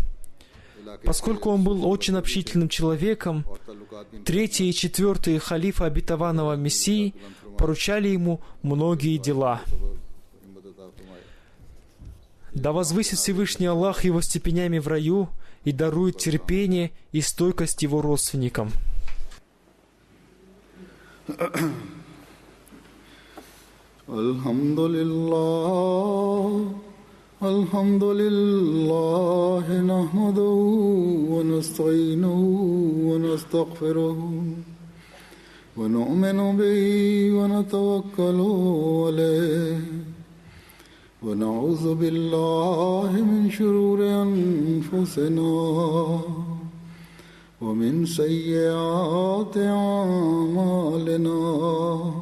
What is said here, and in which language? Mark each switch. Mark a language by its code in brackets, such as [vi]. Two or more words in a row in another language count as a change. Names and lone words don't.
[ru] Поскольку он был очень общительным человеком, 3-й и 4-й халифы обетованного Мессии поручали ему многие дела. Да возвысит Всевышний Аллах его степенями в раю и дарует терпение и стойкость его родственникам. [ar] الحمد لله نحمده ونستعينه و نستغفره ونؤمن به ونتوكل عليه ونعوذ بالله من شرور أنفسنا ومن سيئات أعمالنا.